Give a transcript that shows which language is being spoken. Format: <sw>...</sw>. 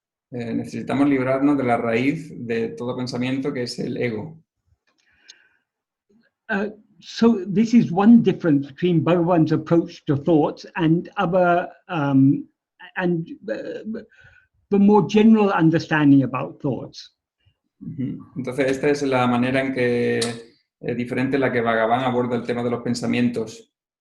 <es>Necesitamos librarnos de la raíz de todo pensamiento, que es el ego.</es> <en>So this is one difference between Bhagavan's approach to thoughts and other, and the more general understanding about thoughts.</en> <es>Entonces, esta es la manera en que diferente en la que Bhagavan aborda el tema de los pensamientos.</es>